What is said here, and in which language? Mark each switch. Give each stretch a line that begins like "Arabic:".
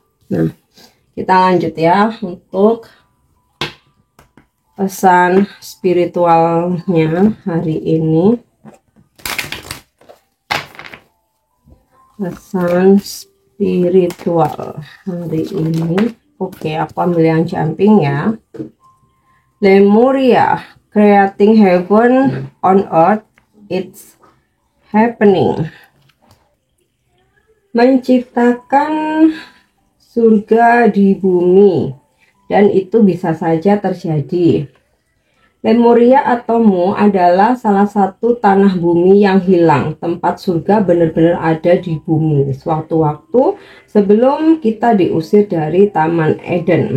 Indonesian: Nah, kita lanjut ya untuk pesan spiritualnya hari ini. Pesan spiritual hari ini. Oke, aku ambil yang jumping ya.
English: Lemuria, creating heaven on earth, it's happening.
Indonesian: Menciptakan surga di bumi, dan itu bisa saja terjadi. Lemuria atau Mu adalah salah satu tanah bumi yang hilang. Tempat surga benar-benar ada di bumi suatu waktu sebelum kita diusir dari Taman Eden.